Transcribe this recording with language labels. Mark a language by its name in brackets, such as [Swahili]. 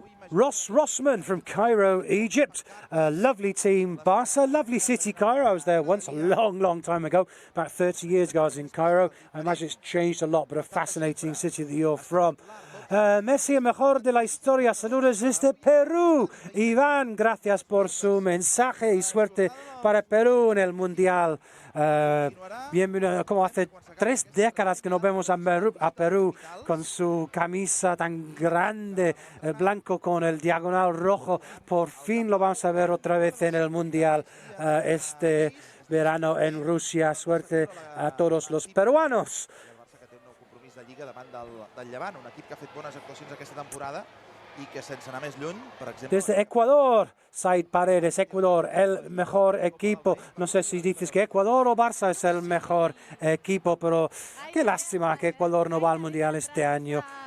[English] Ross Rossman from Cairo, Egypt. Lovely team, Barca. Lovely city, Cairo. I was there once a long, long time ago. About 30 years ago I was in Cairo. I imagine it's changed a lot, but a fascinating city that you're from. [Spanish] Messi, el mejor de la historia. Saludos desde Perú. Iván, gracias por su mensaje y suerte para Perú en el Mundial. Bienvenido, como hace 3 décadas que no vemos a Perú con su camisa tan grande, blanco con el diagonal rojo. Por fin lo vamos a ver otra vez en el Mundial este verano en Rusia. Suerte a todos los peruanos. [Catalan] De Lliga davant del Llevant, un equip que ha fet bones actuacions aquesta temporada i que sense anar més lluny, per exemple... [Spanish] Desde Ecuador, Said Paredes, Ecuador, el mejor equipo. No sé si dices que Ecuador o Barça es el mejor equipo, pero qué lástima que Ecuador no va al Mundial este año.